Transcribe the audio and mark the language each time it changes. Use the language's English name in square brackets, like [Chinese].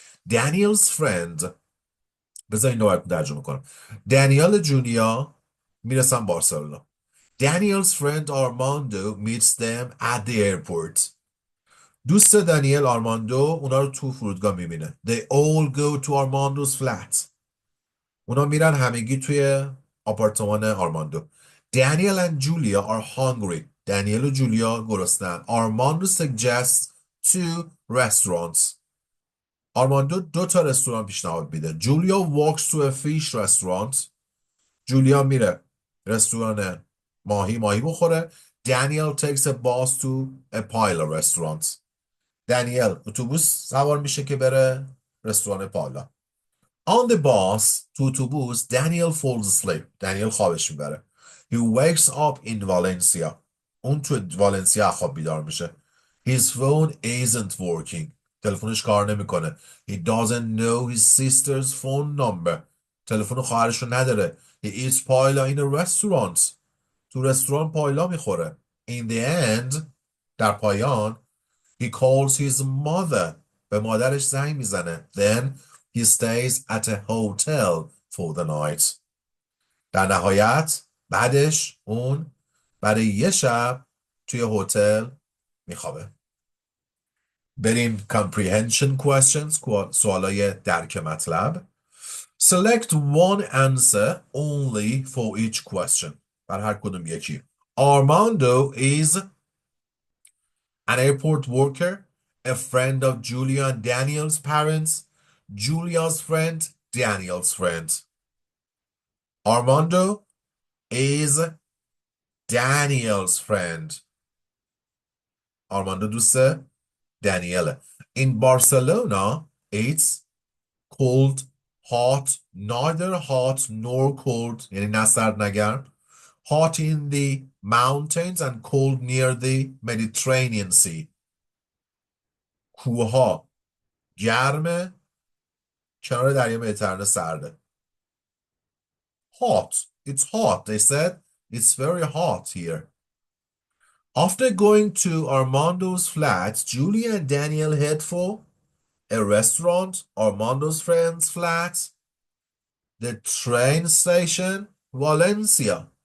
[English] Daniel's friend [Persian] بذار این رو ترجمه کنم. دانیل و جولیا میرسن بارسلونا. [English] Daniel's friend Armando meets them at the airport. [Persian] دوست دانیل آرماندو اونا رو تو فرودگاه میبینه. [English] They all go to Armando's flat. [Persian] اونا میرن همگی توی آپارتمان آرماندو. [English] Daniel and Julia are hungry. [Persian] دانیل و جولیا گرسنه‌اند. [English] Armando suggests 2 restaurants. [Persian] آرماندو 2 تا رستوران پیشنهاد میده. [English] Julia walks to a fish restaurant. [Persian] جولیا میره رستوران ماهی بخوره. [English] Daniel takes a bus to a Paella restaurant. [Persian] دانیل اتوبوس سوار میشه که بره رستوران پالا. [English] On the bus [Persian] تو اتوبوس [English] Daniel falls asleep. [Persian] دانیل خوابش میبره. [English] He wakes up in Valencia. [Persian] اون تو والنسیا خواب بیدار میشه. [English] His phone isn't working. [Persian] تلفنش کار نمیکنه. [English] He doesn't know his sister's phone number. [Persian] تلفن خواهرش رو نداره. [English] He eats paella in a restaurant. [Persian] تو رستوران پایلا میخوره. [English] In the end, [Persian] در پایان, [English] he calls his mother. [Persian] به مادرش زنگ میزنه. [English] Then he stays at a hotel for the night. [Persian] در نهایت بعدش اون برای یه شب توی هتل میخوابه. بریم [English] comprehension questions، [Persian] سوالای درک مطلب. [English] Select one answer only for each question. [Persian] بر هر کدوم یکی. [English] Armando is an airport worker, a friend of Julia and Daniel's parents, Julia's friend, Daniel's friend. Armando is Daniel's friend. [Persian] Armando دوست دانیله. [English] In Barcelona, it's cold, hot, neither hot nor cold, [Persian] یعنی نه سرد نه گرم. [English] Hot in the mountains and cold near the Mediterranean Sea. [Persian] کوهها گرمه، کنار دریای مدیترانه سرده. [English] Hot. It's hot. They said it's very hot here. After going to Armando's flat, Julia and Daniel head for a restaurant, Armando's friend's flat, the train station, Valencia.